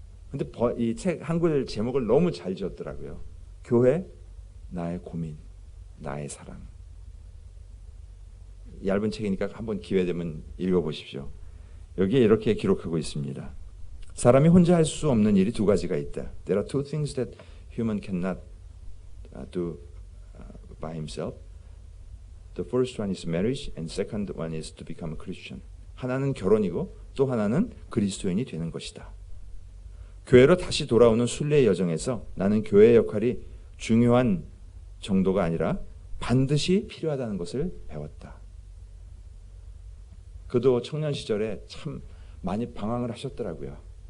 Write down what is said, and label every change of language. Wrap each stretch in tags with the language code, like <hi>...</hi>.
<ko>근데 이 책 한글 제목을 너무 잘 지었더라고요. 교회, 나의 고민, 나의 사랑. 얇은 책이니까 한번 기회 되면 읽어보십시오. 여기에 이렇게 기록하고 있습니다. 사람이 혼자 할 수 없는 일이 두 가지가 있다.</ko> <en>There are two things that human cannot do by himself. The first one is marriage and second one is to become a Christian.</en> <ko>하나는 결혼이고 또 하나는 그리스도인이 되는 것이다. 교회로 다시 돌아오는 순례의 여정에서 나는 교회의 역할이 중요한 정도가 아니라 반드시 필요하다는 것을 배웠다. 그도 청년 시절에 참 많이 방황을 하셨더라고요.</ko>